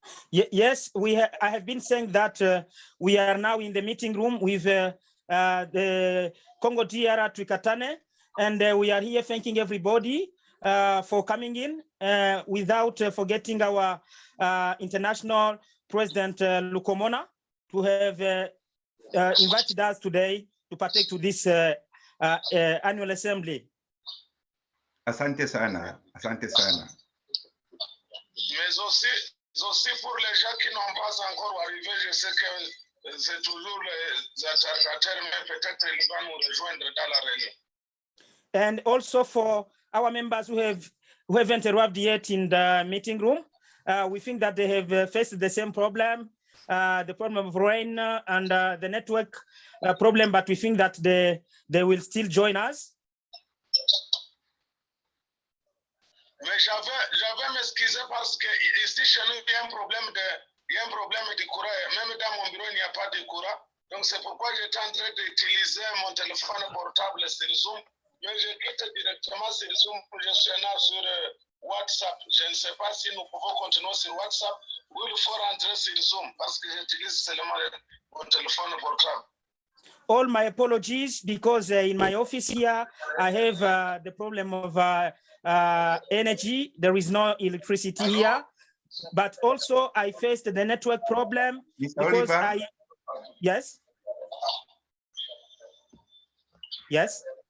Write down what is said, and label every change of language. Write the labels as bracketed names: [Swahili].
[English] Yes, I have been saying that we are now in the meeting room with the Congo DR Twikatane, and we are here thanking everybody for coming in without forgetting our international president Lukomona to have invited us today to partake to this annual assembly. [Swahili] Asante sana, asante sana. [French] Mais aussi pour les gens qui n'ont pas encore arrivé, je sais que c'est toujours les attardataires, mais peut-être ils vont nous rejoindre dans la réunion. [English] And also for our members who haven't arrived yet in the meeting room, we think that they have faced the same problem, the problem of rain and the network problem, but we think that they will still join us. [French] Mais j'avais m'excuser parce que ici chez nous il y a un problème de courant, même dans mon bureau il n'y a pas de courant, donc c'est pourquoi j'étais en train d'utiliser mon téléphone portable sur Zoom, mais je quitte directement sur Zoom, je suis là sur WhatsApp. Je ne sais pas si nous pouvons continuer sur WhatsApp ou il faut rentrer sur Zoom parce que j'utilise seulement mon téléphone portable. [English] All my apologies, because in my office here, I have the problem of energy. There is no electricity here, but also I faced the network problem because Yes.